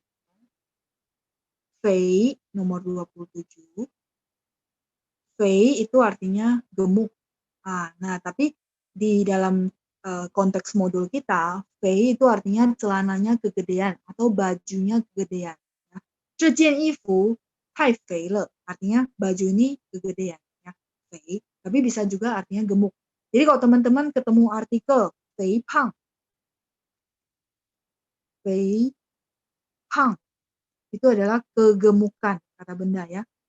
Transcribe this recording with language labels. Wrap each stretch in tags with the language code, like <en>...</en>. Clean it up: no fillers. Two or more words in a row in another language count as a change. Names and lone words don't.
<id>Fei nomor 27. Fei itu artinya gemuk. Nah, tapi di dalam konteks modul kita, fei itu artinya celananya kegedean atau bajunya kegedean. Ya.</id> <zh>这件衣服太肥了,</zh> <id>artinya baju ini kegedean. Ya. Fei, tapi bisa juga artinya gemuk. Jadi kalau teman-teman ketemu artikel</id> <zh>肥胖,</zh> <id>itu adalah kegemukan, kata benda ya.</id>